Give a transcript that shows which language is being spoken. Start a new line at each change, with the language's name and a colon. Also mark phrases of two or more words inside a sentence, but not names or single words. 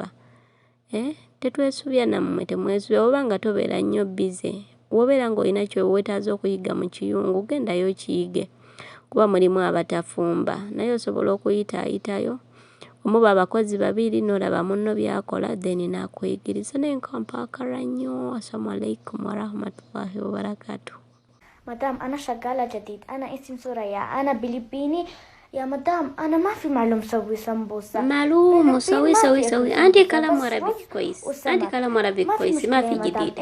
Ganda: Tetwesubya nammwe temwesubya oba nga tobeera nnyo bize. W'obeera ng'olina ky'owetaaza okuyiga mu kiyungu gendayo okiyige kuba mulimu abatafumba. Naye osobola okuyitaayitayo omuba abakozi babiri n'olaba munno by'akola then n'akuyigiriza. Naye nkampaakala nnyo.
Arabic: السلام عليكم ورحمة الله وبركاته. مدام أنا شغالة جديد، أنا اسم سوريا، أنا بلبيني يا مدام. أنا ما في معلوم سوي سمبوسة. معلوم سوي عندي كلام عربي كويس، عندي كلام عربي كويس، ما في جديد.